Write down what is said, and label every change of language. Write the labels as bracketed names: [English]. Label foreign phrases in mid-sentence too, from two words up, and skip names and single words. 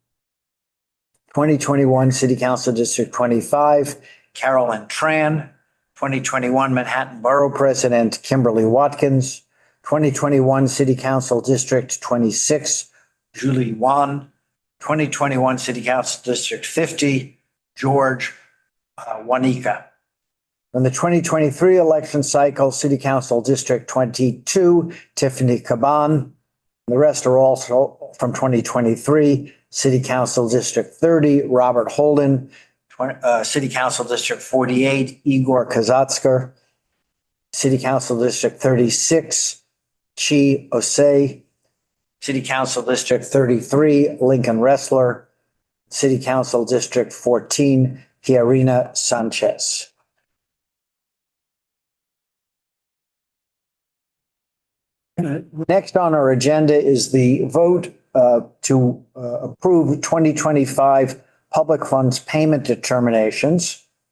[English] 2021 City Council District 25, Carolyn Tran. 2021 Manhattan Borough President, Kimberly Watkins. 2021 City Council District 26, Julie Wan. 2021 City Council District 50, George Wanika. In the 2023 election cycle, City Council District 22, Tiffany Caban. The rest are also from 2023. City Council District 30, Robert Holden. City Council District 48, Igor Kazatsker. City Council District 36, Chi Osei. City Council District 33, Lincoln Ressler. City Council District 14, Pierina Sanchez. Next on our agenda is the vote to approve 2025 public funds payment determinations.